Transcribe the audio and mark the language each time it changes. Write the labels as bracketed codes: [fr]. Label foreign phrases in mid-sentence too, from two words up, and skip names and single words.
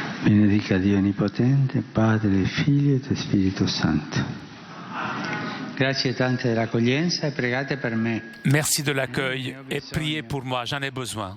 [it] Benedica Dio Onnipotente, Padre, Figlio e Spirito Santo. Grazie tante dell'accoglienza e pregate per me. [fr] Merci de l'accueil et priez pour moi, j'en ai besoin.